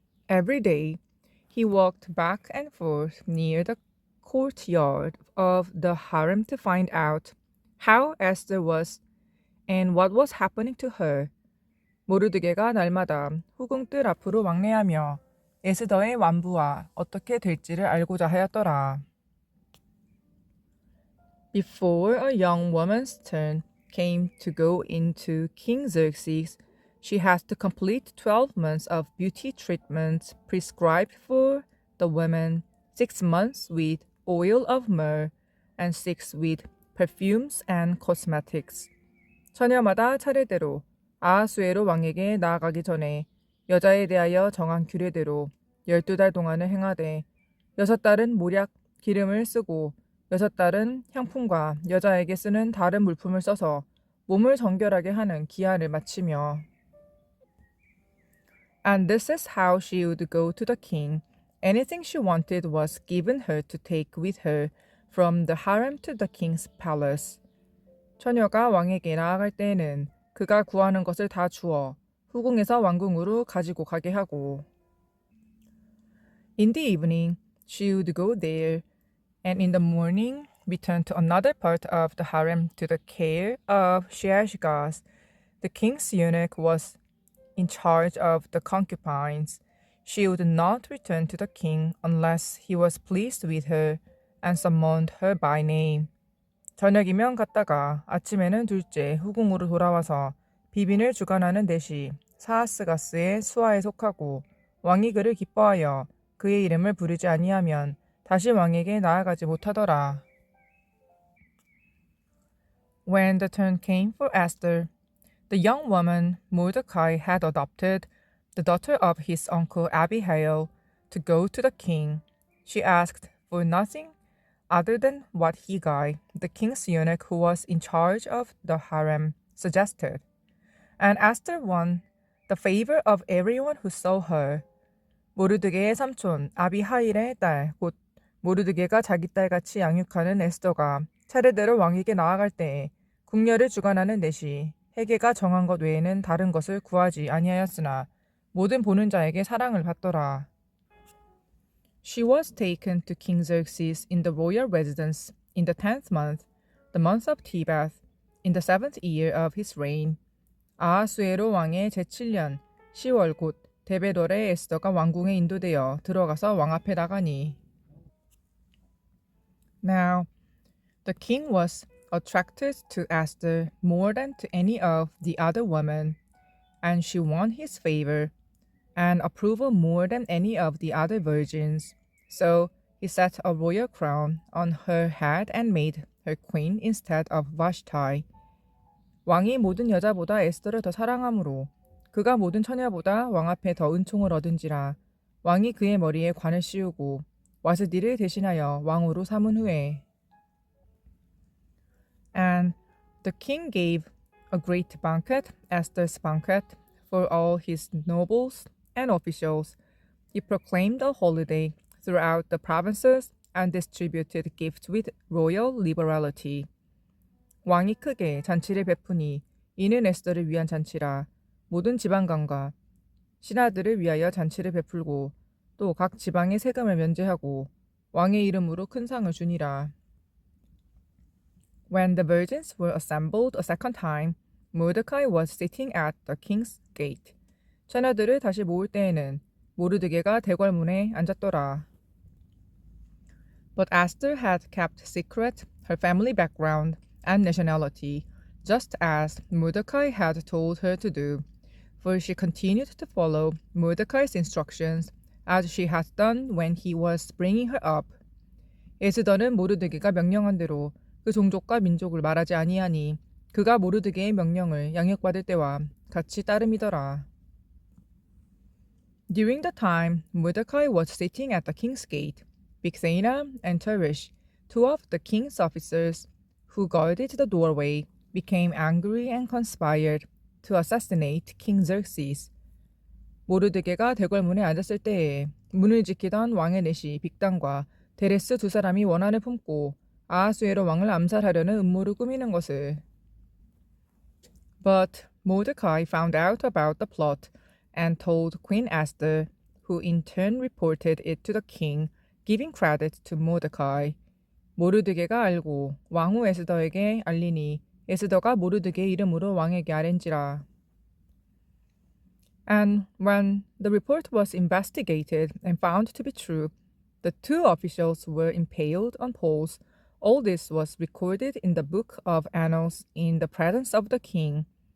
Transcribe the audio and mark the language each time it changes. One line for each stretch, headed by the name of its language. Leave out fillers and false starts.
English: Every day he walked back and forth near the courtyard of the harem to find out how Esther was and what was happening to her.
Korean: 모르드게가 날마다 후궁들 앞으로 왕래하며 에스더의 완부와 어떻게 될지를 알고자 하였더라.
English: Before a young woman's turn came to go into King Xerxes, she has to complete 12 months of beauty treatments prescribed for the women, 6 months with oil of myrrh, and 6 with perfumes and cosmetics.
Korean: 처녀마다 차례대로 아하수에로 왕에게 나아가기 전에 여자에 대하여 정한 규례대로 12달 동안을 행하되 6달은 모략 기름을 쓰고 6달은 향품과 여자에게 쓰는 다른 물품을 써서 몸을 정결하게 하는 기한을 마치며
English: And this is how she would go to the king. Anything she wanted was given her to take with her from the harem to the king's palace.
Korean: 처녀가 왕에게 나아갈 때에는 그가 구하는 것을 다 주어 후궁에서 왕궁으로 가지고 가게 하고
English: In the evening, she would go there, and in the morning return to another part of the harem to the care of Sheashgaz. The king's eunuch was in charge of the concubines. She would not return to the king unless he was pleased with her and summoned her by name.
Korean: 저녁이면 갔다가 아침에는 둘째 후궁으로 돌아와서 비빈을 주관하는 대시 사하스가스의 수하에 속하고 왕이 그를 기뻐하여 그의 이름을 부르지 아니하면 다시 왕에게 나아가지 못하더라.
English: When the turn came for Esther, the young woman Mordecai had adopted, the daughter of his uncle Abihail, to go to the king. She asked for nothing other than what Hegai, the king's eunuch who was in charge of the harem, suggested. And Esther won the favor of everyone who saw her.
Korean: 모르드게의 삼촌 아비하일의 딸, 곧 모르드게가 자기 딸같이 양육하는 에스더가 차례대로 왕에게 나아갈 때에 궁녀를 주관하는 내시 헤게가 정한 것 외에는 다른 것을 구하지 아니하였으나 모든 보는 자에게 사랑을 받더라.
English: She was taken to King Xerxes in the royal residence in the 10th month, the month of Tebeth, in the 7th year of his reign.
Korean: 아하수에로 왕의 제7년 10월 곧 데베돌의 에스더가 왕궁에 인도되어 들어가서 왕 앞에 나가니.
English: Now, the king was attracted to Esther more than to any of the other women, and she won his favor and approval more than any of the other virgins. So he set a royal crown on her head and made her queen instead of Vashti.
Korean: 왕이 모든 여자보다 에스더를 더 사랑하므로 그가 모든 처녀보다 왕 앞에 더 은총을 얻은지라 왕이 그의 머리에 관을 씌우고 와스디를 대신하여 왕으로 삼은 후에
English: And the king gave a great banquet, Esther's banquet, for all his nobles and officials. He proclaimed a holiday throughout the provinces and distributed gifts with royal liberality.
Korean: 왕이 크게 잔치를 베푸니 이는 에스더를 위한 잔치라. 모든 지방관과 신하들을 위하여 잔치를 베풀고 또 각 지방의 세금을 면제하고 왕의 이름으로 큰 상을 주니라.
English: When the virgins were assembled a second time, Mordecai was sitting at the king's gate.
Korean: 처녀들을 다시 모을 때에는 모르드게가 대궐문에 앉았더라.
English: But Esther had kept secret her family background and nationality, just as Mordecai had told her to do, for she continued to follow Mordecai's instructions as she had done when he was bringing her up.
Korean: 에스더는 모르드게가 명령한 대로 그 종족과 민족을 말하지 아니하니 그가 모르드게의 명령을 양육받을 때와 같이 따름이더라.
English: During the time Mordecai was sitting at the king's gate, Bigthana and Teresh, two of the king's officers who guarded the doorway, became angry and conspired to assassinate King Xerxes.
Korean: 모르드게가 대궐문에 앉았을 때에 문을 지키던 왕의 내시 빅단과 데레스 두 사람이 원한을 품고 아하수에로 왕을 암살하려는 음모를 꾸미는 것을.
English: But Mordecai found out about the plot and told Queen Esther, who in turn reported it to the king, giving credit to Mordecai.
Korean: 모르드게가 알고 왕후 에스더에게 알리니 에스더가 모르드게의 이름으로 왕에게 아랜지라.
English: And when the report was investigated and found to be true, the two officials were impaled on poles. All this was recorded in the book of annals in the presence of the king.